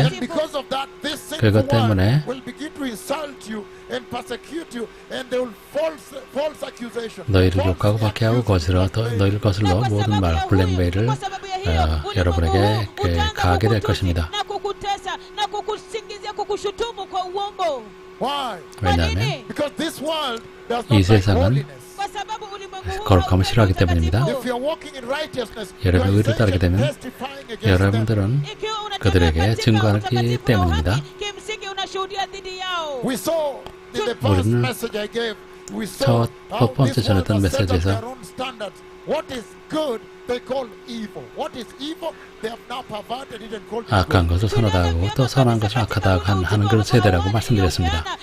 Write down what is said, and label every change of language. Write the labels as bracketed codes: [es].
[en] and because of that, this sinful [ko] 그것 때문에 [en] one will begin to insult you and persecute you, and they will false accusation. [ko] 너희를 욕하고 박해하고 너희를 거슬러 모든 말, 블랙메일을 여러분에게 가하게 될 것입니다. [sw] na kukutesa na kukusingizia kukushutumu kwa uongo. [en] Why? [ko] 왜냐하면 [en] Because this world does [ko] 이 [en] not like [ko] 세상은 [en] holiness. [sw] Kwa sababu ulimwengu huu [ko] 거룩함을 싫어하기 때문입니다. [en] If you are walking in righteousness, [ko] 여러분이 [en] you are [ko] 의를 따르게 되면 [en] testifying against them. [ko] 여러분들은 그들에게 증거하기 때문입니다. [sw] kimsingi unashuhudia dhidi yao. [en] We saw in the first [ko] 우리는 [en] message I gave, we saw how [ko] 첫 번째 [en] this world [ko] 전했던 [en] was set up [ko] 메시지에서 [en] their own standards. What is good, they call evil. What is evil, they have now perverted it and called it [ko] 악한 [en] good. [ko] 것을 선하다고 또 선한 것을 악하다고 하는 그런 세대라고 말씀드렸습니다.